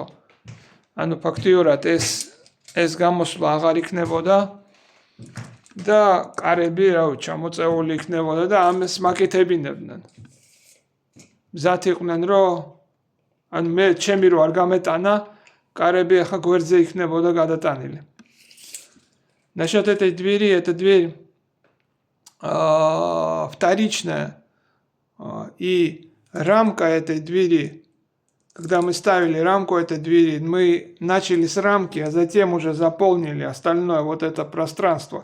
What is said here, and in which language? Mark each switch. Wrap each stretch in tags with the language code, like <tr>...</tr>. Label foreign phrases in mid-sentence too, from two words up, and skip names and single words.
<ka>ანუ ფაქტიურად ეს გამოსვლა აღარ იქნებოდა და კარები ჩამოწეული იქნებოდა და ამას მაკეთებინებდნენ. მზად იყვნენ, რომ ანუ მე ჩემი რო არ გამეტანა, კარები ახლა გვერდზე იქნებოდა გადატანილი.</ka> <ru>Насчет этой двери, эта дверь вторичная, и рамка этой двери, когда мы ставили рамку этой двери, мы начали с рамки, а затем уже заполнили остальное вот это пространство.</ru>